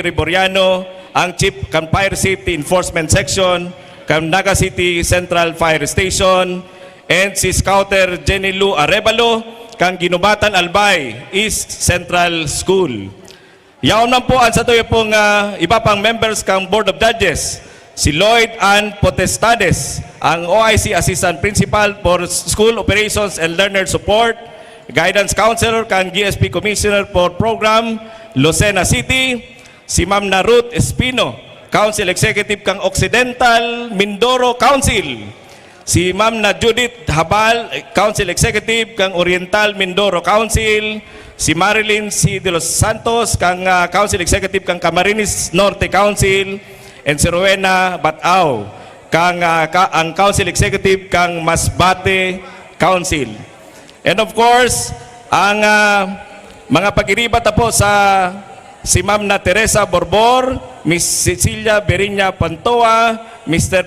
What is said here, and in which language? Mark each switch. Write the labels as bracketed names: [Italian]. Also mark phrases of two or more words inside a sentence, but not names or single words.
[Bikol] Riboriano, ang Chief kang Fire Safety Enforcement Section kang Naga City Central Fire Station, and si Scouter Jenny Lou Arevalo, kang Ginubatan Albay East Central School. Yaon man po ang sa tuyo pong iba pang members kang Board of Judges, si Lloyd Ann Potestades, ang [English] OIC Assistant Principal for School Operations and Learner Support, Guidance Counselor [Bikol] kang GSP Commissioner for Program, Lucena City, si Ma'am na Ruth Espino, [English] Council Executive [Bikol] kang Occidental Mindoro Council, si Ma'am na Judith Habal, [English] Council Executive [Bikol] kang Oriental Mindoro Council, si Marilyn C. de los Santos, kang [English] Council Executive [Bikol] kang Camarines Norte Council, and si Rowena Batao, kang ang [English] Council Executive [Bikol] kang Masbate Council. [English] And of course, [Bikol] ang mga pag-iribat po sa si Ma'am na Teresa Borbor, Miss Cecilia Berinya Pantoa, Mr.